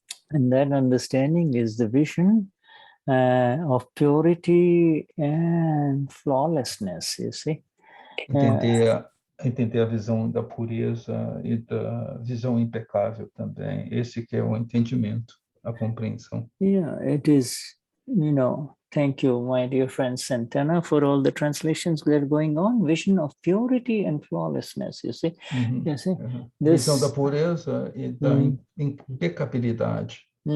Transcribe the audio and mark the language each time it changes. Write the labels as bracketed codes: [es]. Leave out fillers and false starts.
[en] And that understanding is the vision of purity and flawlessness, you see. [pt] Entender a visão da pureza e da visão impecável também. Esse que é o entendimento, a compreensão. [en] Yeah, it is, thank you, my dear friend Santana, for all the translations that are going on. Vision of purity and flawlessness, you see. You see? [pt] Visão da pureza e da impecabilidade.